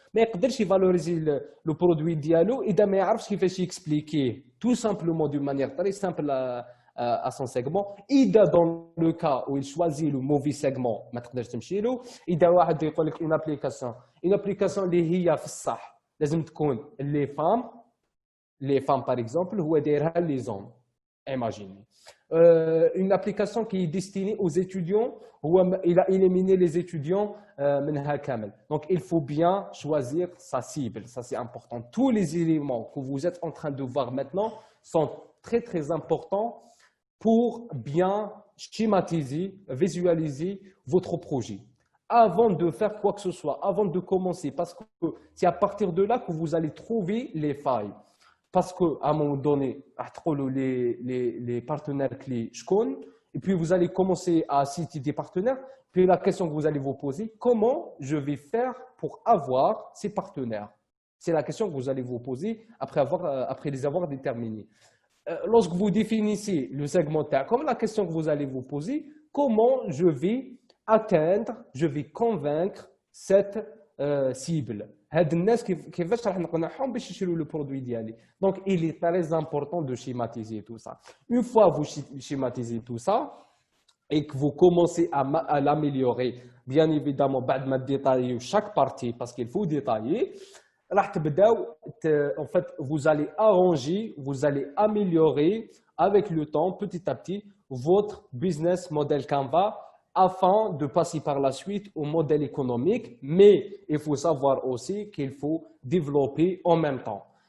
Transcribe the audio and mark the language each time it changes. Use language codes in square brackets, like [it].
[ar] ما يقدرش [fr] valoriser le produit [ar] ديالو إذا ما يعرفش كيفاش [fr] يexpliquer tout simplement d'une manière très simple à son segment. إذا dans le cas où il choisit le mauvais segment [ar] ما تقدرش تمشي له. إذا واحد يقول لك [fr] une application [ar] اللي هي في الصح لازم تكون [fr] les femmes par exemple [ar] هو دايرها [fr] les hommes. Imaginez. Une application qui est destinée aux étudiants, il a éliminé les étudiants [ar] منها كامل. [fr] Donc il faut bien choisir sa cible, ça c'est important. Tous les éléments que vous êtes en train de voir maintenant sont très très importants pour bien schématiser, visualiser votre projet. Avant de faire quoi que ce soit, avant de commencer, parce que c'est à partir de là que vous allez trouver les failles. Parce qu'à un moment donné, les partenaires clés, je connais, et puis vous allez commencer à citer des partenaires. Puis la question que vous allez vous poser, comment je vais faire pour avoir ces partenaires? C'est la question que vous allez vous poser après les avoir déterminés. Lorsque vous définissez le segmentaire, comme la question que vous allez vous poser, comment je vais atteindre, je vais convaincre cette cible. [ar] هاد الناس كيفاش راح نقنعهم باش يشريوا [fr] le produit [ar] ديالي. [fr] Donc il est très important de schématiser tout ça. Une fois vous schématisez tout ça et que vous commencez à l'améliorer, bien évidemment [ar] بعد ما [fr] détailler chaque partie parce qu'il faut détailler, [ar] راح تبداو [fr] en fait vous allez arranger, vous allez améliorer avec le temps petit à petit votre business model Canva afin de passer par la suite au modèle économique, mais il faut savoir aussi qu'il faut développer en même temps.